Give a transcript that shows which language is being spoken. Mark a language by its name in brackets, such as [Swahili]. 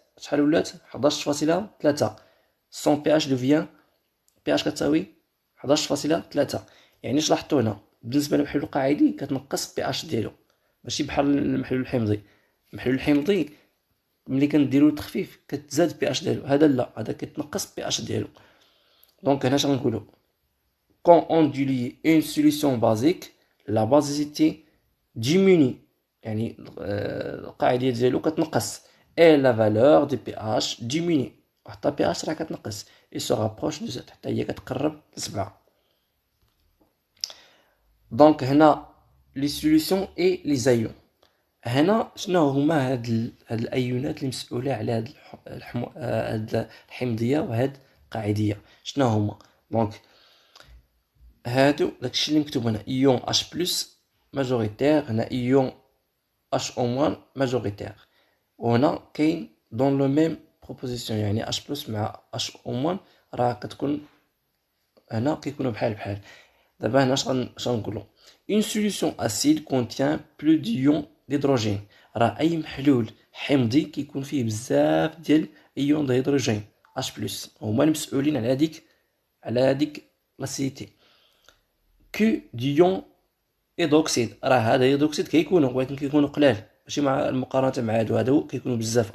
[Arabic] شحال ولات؟ 11.3. سون بي اش دوفيان بي اش كتساوي 11.3. يعني اش لاحظتو هنا؟ بالنسبه للمحلول القاعدي كتنقص بي اش ديالو، ماشي بحال المحلول الحمضي. المحلول الحمضي ملي كنديرو تخفيف كتزاد بي اش ديالو، هذا لا، هذا كتنقص بي اش ديالو. دونك هنا اش غنقولو؟ [French] quand on dilue une solution basique la basicité diminue، [Arabic] يعني القاعدة ديالو كتنقص، [French] et la valeur du pH diminue، [Arabic] وحتى pH راه كتنقص، [French] il se rapproche de 7 [Arabic] حتى هي كتقرب ل7. دونك هنا لي سوليسيون اي لي زايون. هنا شنو هما هاد الايونات اللي مسؤوله على هاد الحمضيه وهاد القاعديه؟ شنو هما؟ دونك هادو داكشي اللي مكتوب هنا، ايون اش بلس ماجوريتير، هنا ايون اش او موان ماجوريتير، وهنا كاين [French] دون لو ميم بروبوزيسيون، [Arabic] يعني اش بلس مع اش او موان راه كتكون هنا كيكونوا بحال بحال. [French] دابا هنا اش غنقولوا؟ une solution acide contient plus d'ions d'hydrogène. [Arabic] راه اي محلول حمضي كيكون فيه بزاف ديال ايون د هيدروجين اش بلس، هما المسؤولين على هذيك لاسيتي. كو ديون ايدوكسيد، راه هذا ايدوكسيد كيكونوا، ولكن كيكونوا قلال ماشي مع المقارنه مع هادو كيكونوا بزاف.